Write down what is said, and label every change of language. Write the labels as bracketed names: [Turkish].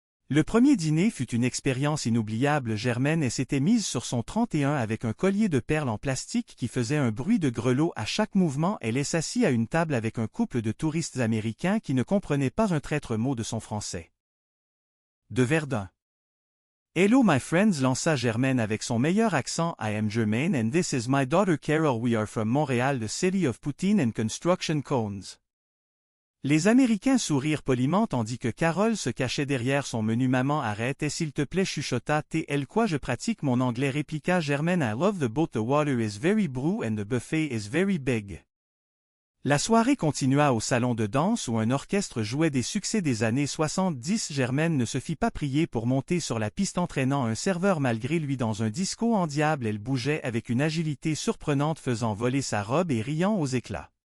[French] Le premier dîner fut une expérience inoubliable. Germaine s'était mise sur son 31 avec un collier de perles en plastique qui faisait un bruit de grelot à chaque mouvement. Elle s'assit à une table avec un couple de touristes américains qui ne comprenaient pas un traître mot de son français. De Verdun. [English] Hello my friends, [French] lança Germaine avec son meilleur accent. [English] I am Germaine and this is my daughter Carol. We are from Montreal, the city of Poutine and construction cones. [French] Les Américains sourirent poliment tandis que Carole se cachait derrière son menu. Maman, arrête, et s'il te plaît, chuchota-t-elle. Quoi, je pratique mon anglais, répliqua Germaine. [English] I love the boat, the water is very blue and the buffet is very big. [French] La soirée continua au salon de danse où un orchestre jouait des succès des années 70. Germaine ne se fit pas prier pour monter sur la piste entraînant un serveur malgré lui dans un disco en diable. Elle bougeait avec une agilité surprenante faisant voler sa robe et riant aux éclats.